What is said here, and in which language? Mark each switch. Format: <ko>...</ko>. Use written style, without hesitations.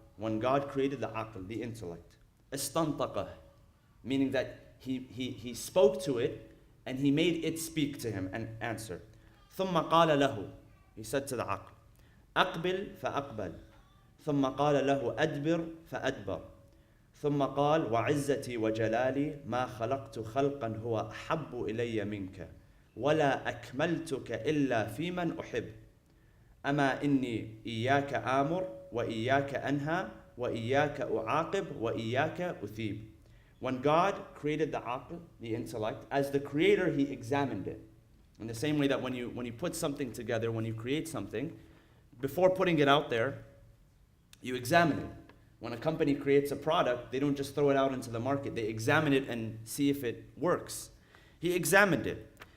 <en>When God created the aql, the intellect,</en> <ar>استنطقه,</ar> <en>meaning that he spoke to it and He made it speak to Him and answer.</en> <ar>ثُمَّ قَالَ لَهُ.</ar> <en>He said to the aql,</en> <ar>أقبل فأقبل. ثم قال له أدبر فأدبر. ثم قال وعزتي وجلالي ما خلقت خلقا هو أحب إلي منك ولا أكملتك إلا في من أحب أما إني إياك آمر وإياك أنهى وإياك أعاقب وإياك أثيب.</ar> <en>When God created the aql, the intellect, as the creator He examined it. In the same way that when you put something together, when you create something, before putting it out there, you examine it. When a company creates a product, they don't just throw it out into the market. They examine it and see if it works. He examined it.</en>